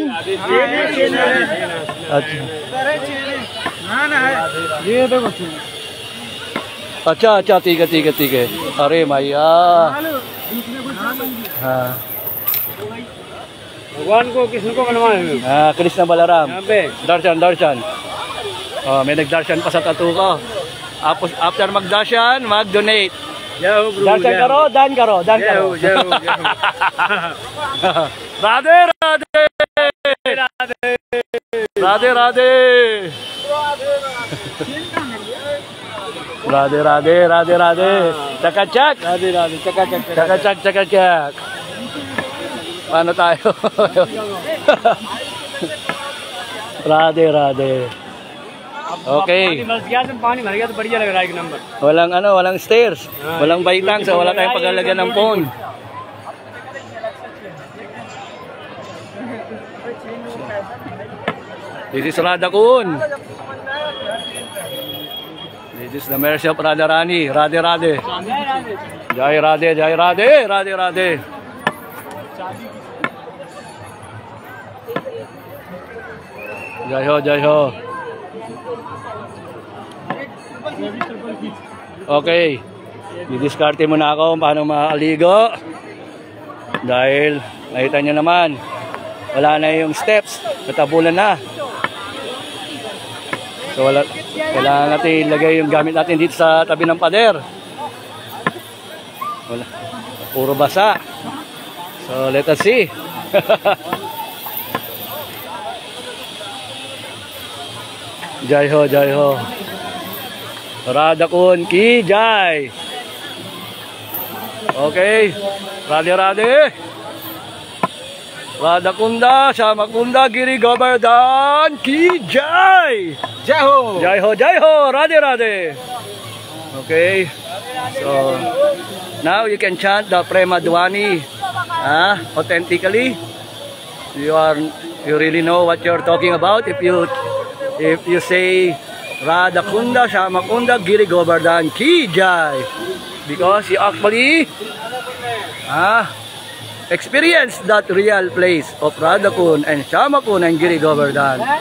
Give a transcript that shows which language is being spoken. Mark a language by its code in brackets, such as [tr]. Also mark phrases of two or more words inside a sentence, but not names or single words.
[hi] अच्छा ठीक है अरे मैया हाँ भगवान को किसने को बनवाए हैं? हाँ कृष्ण बलराम यहाँ पे [tl] दर्शन may nagdarshan pa sa tattoo ko. After magdarshan, mag-donate. [hi] दर्शन करो, दान करो। राधे. Cakacak. Cakacak. [tl] Paano tayo? Radhe. Okay. [hi] पानी भर गया तो बढ़िया लग रहा है एक नंबर. [tl] Walang stairs. Walang baitang, so wala tayong paglalagyan ng phone. [en] This is Radakun. This is the Mercy of Radharani. [hi] राधे। जय राधे. जय हो. Okay. [tl] Didiskarte muna ako kung paano makaligo. Dahil nakita nyo naman, wala na yung steps. Natabunan na. So kailangan natin ilagay yung gamit natin dito sa tabi ng pader. Wala. Puro basa. [en] So let us see. [hi] जय हो. राधाकुंड की जय. Okay. Radhe. राधाकुंड, श्यामकुंड, गिरि गोवर्धन की जय. जय हो. Radhe. Okay. [en] So now you can chant the Prema Dwani authentically. You really know what you're talking about if you say [hi] राधाकुंड, श्यामकुंड, गिरि गोवर्धन की जय, [en] because you actually experience that real place of Radakun and Shamakun and Giri Govardhan.